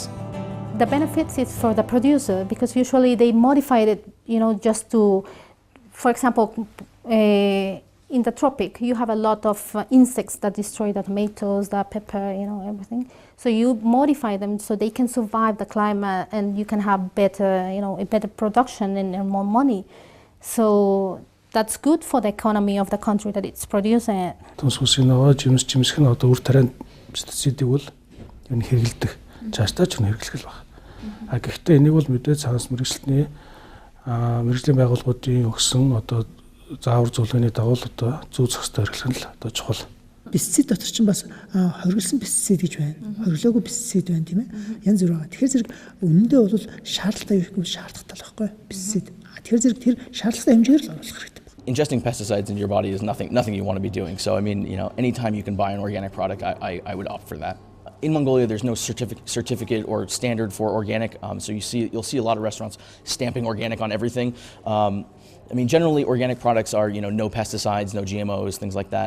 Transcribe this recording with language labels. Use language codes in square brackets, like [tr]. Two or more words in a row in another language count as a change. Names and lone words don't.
[en] The benefits is for the producer because usually they modify it, just to, for example, in the tropic, you have a lot of insects that destroy the tomatoes, the pepper, everything. So you modify them so they can survive the climate and you can have better, a better production and more money. So that's good for the economy of the country that it's producing it. [mn] Жимсхэн одоо үр тарианд пестицидийг бол энэ хэрэглэдэг. Цаашдаа ч хэрэглэх л байна. Гэхдээ энийг бол мэдээ цаас мэрэгжлийн байгууллагуудын өгсөн одоо заавар зөвлөгөөний дагуу одоо зүү зохистой хэрэглэх нь л одоо чухал. Пестицид дотор ч бас хориглосон пестицид гэж байна. Хориглоогүй пестицид байна тийм ээ. Янз бүр байгаа. Тэгэхээр зэрэг үнэндээ бол шаардлагатай юу гэвэл шаардлагатай л байхгүй пестицид. Тэгэхээр зэрэг тэр шаардлагатай хэмжээгээр л оруулах хэрэгтэй. [en] Ingesting pesticides into your body is nothing you want to be doing. So I mean, anytime you can buy an organic product, I would opt for that. In Mongolia, there's no certificate or standard for organic, so you'll see a lot of restaurants stamping organic on everything. I mean, generally, organic products are no pesticides, no GMOs, things like that.